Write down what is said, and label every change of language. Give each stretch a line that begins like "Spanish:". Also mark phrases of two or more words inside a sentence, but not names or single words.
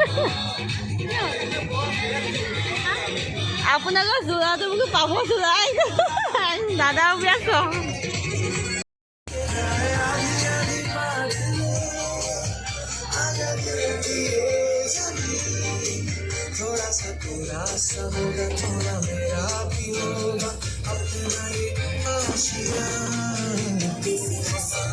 Assamese: আপোনালোকৰ যোৰাটো মোক পাব যোৰা দাদা বিৰাট চখ
Hindi: थोड़ा सा तेरा सा होगा थोड़ा मेरा भी होगा अपना ये आशिया